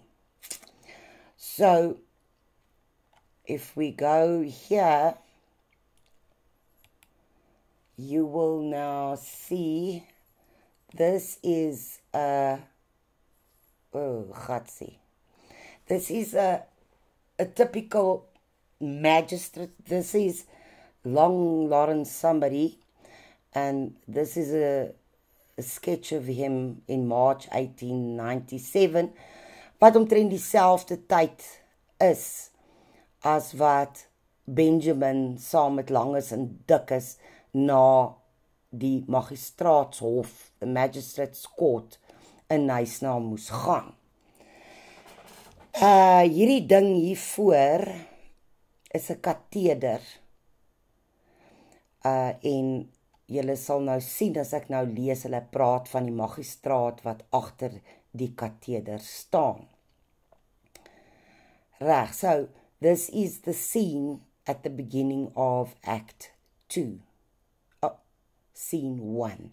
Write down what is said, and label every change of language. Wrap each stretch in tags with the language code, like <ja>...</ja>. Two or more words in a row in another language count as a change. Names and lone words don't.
<en>So, if we go here, you will now see this is this is a typical magistrate. This is Long Lawrence somebody, and this is a sketch of him in March 1897,</en> <af>wat omtrent dieselfde tyd is as wat Benjamin saam met Langes en Dikkes na die magistraatshof,</af> <en>the magistrates court in Knysna moes gaan.</en> <af>Hierdie ding hiervoor is 'n kateder. En julle sal nou sien as ek nou lees, hulle praat van die magistraat wat agter die kateder staan. Reg,</af> <en>so this is the scene at the beginning of Act 2. Scene 1.</en>